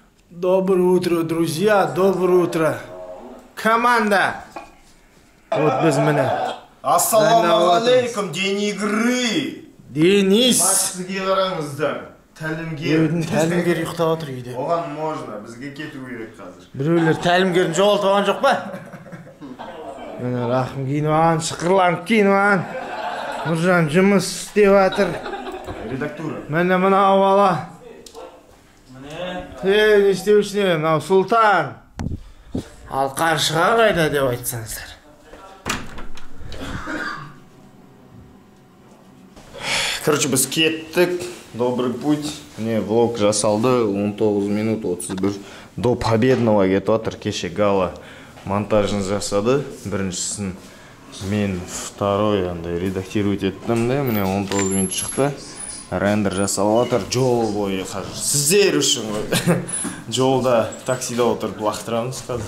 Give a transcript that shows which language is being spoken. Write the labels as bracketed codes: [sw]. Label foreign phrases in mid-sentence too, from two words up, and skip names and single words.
[ru] Доброе утро, друзья, доброе утро. Команда. Вот без меня. [ar] السلام عليكم, [ru] день игры. Денис. [kk] Сізге қараңыздар. Тәлімгер. Тәлімгер ұйықтап отыр үйде. Оған можно, бізге кету керек қазір. Біреулер тәлімгерін жоғалтып алған жоқ па? Міне Рахым киініп алған, шықырланып киініп алған. Нұржан жұмыс істеп жатыр. Редактура. Міне мынау бала. Не істеушіне, мынау Сұлтан. Ал қаршыға қайда деп айтсаңыздар. Короче, біз кеттік. [ru] Добрый путь. [kk] Міне влог жасалды. 19 минут 31. [ru] До победного [kk] кетіп отыр. Кеше Гала монтажын жасады. Біріншісін мен второй андай редактировать еттім де. Міне 19 минут шықты. Рендер жасалып отыр. Жол бойы қазір сіздер үшін ғой. Жолда таксида отырып лақтырамыз қазір.